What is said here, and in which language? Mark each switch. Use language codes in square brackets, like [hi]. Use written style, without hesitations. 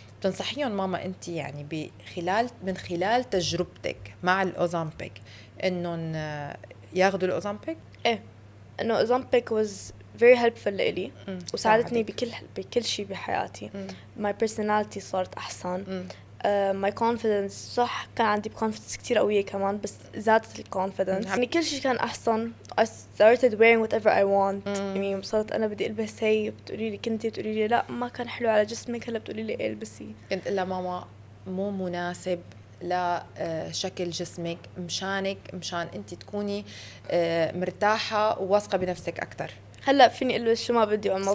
[ar] بتنصحيهم ماما انت يعني من خلال تجربتك مع الاوزامبيك انهم ياخذوا الاوزامبيك؟ ايه، انه [en] Ozempic was very helpful [ar] لإلي وساعدتني ساعدك. بكل شيء بحياتي. مم. [en] my personality [ar] صارت احسن. مم. [en] my confidence، [ar] صح كان عندي confidence كتير قوية كمان، بس زادت confidence. يعني كل شيء كان أحسن. [en] I started wearing whatever I want. [ar] يعني صارت أنا بدي ألبس هي، بتقولي لي كنتي، بتقولي لي لا ما كان حلو على جسمك، هلا بتقولي لي البسي. كنت إلا ماما مو مناسب لشكل جسمك، مشان أنت تكوني مرتاحة وواثقة بنفسك أكتر. هلا فيني ألبس شو ما بدي وما